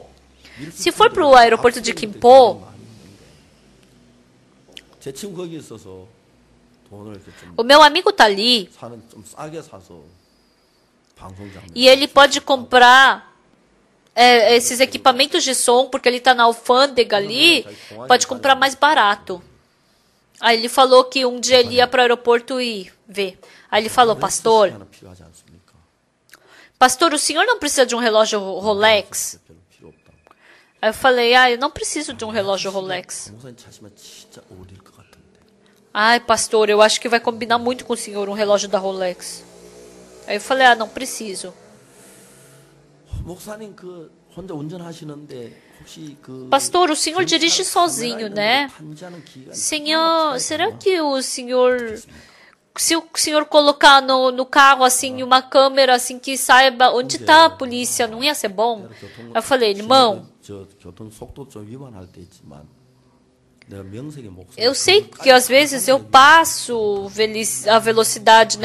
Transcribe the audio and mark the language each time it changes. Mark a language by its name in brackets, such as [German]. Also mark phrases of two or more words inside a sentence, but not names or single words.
[Portuguese] Se for para o aeroporto de Gimpo, o meu amigo está ali e ele pode comprar esses equipamentos de som, porque ele está na alfândega ali, pode comprar mais barato. Aí ele falou que um dia ele ia para o aeroporto e ver. Aí ele falou, pastor, o senhor não precisa de um relógio Rolex? Aí eu falei, eu não preciso de um relógio Rolex. [Korean] 목사님 차시면 진짜 어울릴 것 같은데. [Portuguese] Ai, pastor, eu acho que vai combinar muito com o senhor um relógio da Rolex. Aí eu falei, não preciso. [Korean] 목사님 그 혼자 운전하시는데 혹시 그 [Portuguese] Pastor, o senhor dirige sozinho, né? Senhor, será que o senhor, se o senhor colocar no carro assim uma câmera assim que saiba onde está a polícia, não ia ser bom? Eu falei, irmão, eu sei que às vezes eu passo a velocidade, né?